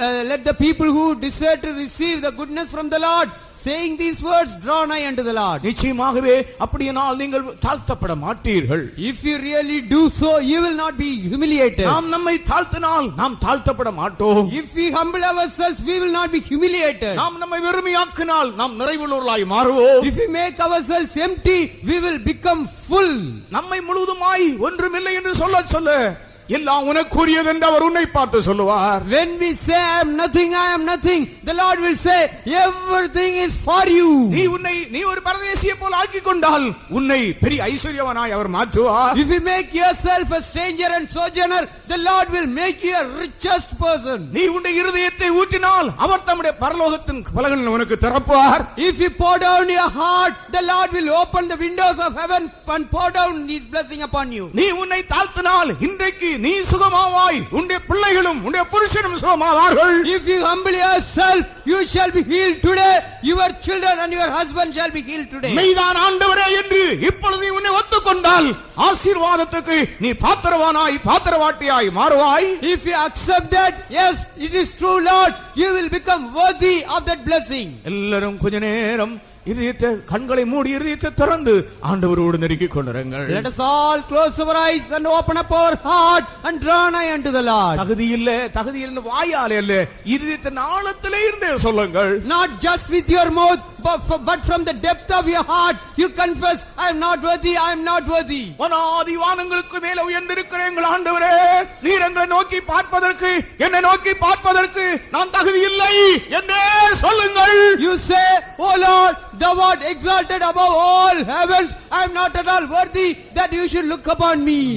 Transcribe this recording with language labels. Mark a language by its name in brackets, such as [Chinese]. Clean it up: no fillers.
[English] Let the people who desire to receive the goodness from the Lord, saying these words, draw nigh unto the Lord. [Tamil] நிச்சயமாகவே அப்படியானால் நீங்கள் தாழ்த்தப்பட மாட்டீர்கள். [English] If you really do so, you will not be humiliated. [Tamil] நாம் நம்மை தாழ்த்தினால் நாம் தாழ்த்தப்பட மாட்டோம். [English] If we humble ourselves, we will not be humiliated. [Tamil] நாம் நம்மை வெறுமையாக்கினால் நாம் நிறைவுள்ளவர்களாய் மாறுவோம். [English] If we make ourselves empty, we will become full. [Tamil] நம்மை முழுவதுமாய் ஒன்றுமில்லை என்று சொல்ல சொல்ல எல்லாம் உனக்குரியது என்று அவர் உன்னை பார்த்து சொல்லுவார். [English] When we say I am nothing, the Lord will say everything is for you. [Tamil] நீ ஒரு பரதேசியை போல் ஆக்கிக் கொண்டால் உன்னை பெரிய ஐஸ்வர்யவனாய் அவர் மாற்றுவார். [English] If you make yourself a stranger and sojourner, the Lord will make you a richest person. [Tamil] நீ உன்னுடைய இருதயத்தை ஊற்றினால் அவர் தம்முடைய பரலோகத்தின் பலகங்களை உனக்கு திறப்பார். [English] If you pour down your heart, the Lord will open the windows of heaven and pour down his blessing upon you. [Tamil] நீ உன்னை தாழ்த்தினால் இன்றைக்கு நீ சுகமாவாய், உன்னுடைய பிள்ளைகளும் உன்னுடைய புருஷனும் சுகமாவார்கள். [English] If you humble yourself, you shall be healed today. Your children and your husband shall be healed today. [Tamil] மெய்தான் ஆண்டவரே என்று இப்பொழுது நீ உன்னை ஒத்துக்கொண்டால் ஆசீர்வாதத்துக்கு நீ பாத்திரவாட்டியாய் மாறுவாய். [English] If you accept that, yes, it is true, Lord, you will become worthy of that blessing. [Tamil] எல்லாரும் கொஞ்ச நேரம் இதயத்தை கண்களை மூடி இதயத்தை திறந்து ஆண்டவரோடு நெருங்கிக் கொண்டிருங்கள். [English] Let us all close our eyes and open up our heart and draw nigh unto the Lord. [Tamil] தகுதி இல்ல வாயாலே அல்ல, இதயத்தின் ஆழத்திலே இருந்தே சொல்லுங்கள். [English] Not just with your mouth, but from the depth of your heart you confess, I am not worthy, I am not worthy. [Tamil] வானாதி வானங்களுக்கு மேல உயர்ந்திருக்கிற எங்கள் ஆண்டவரே, நீர் எங்களை நோக்கி பார்ப்பதற்கு, என்னை நோக்கி பார்ப்பதற்கு நான் தகுதி இல்லை என்றே சொல்லுங்கள். [English] You say, oh Lord, thou art exalted above all heavens, I am not at all worthy that you should look upon me.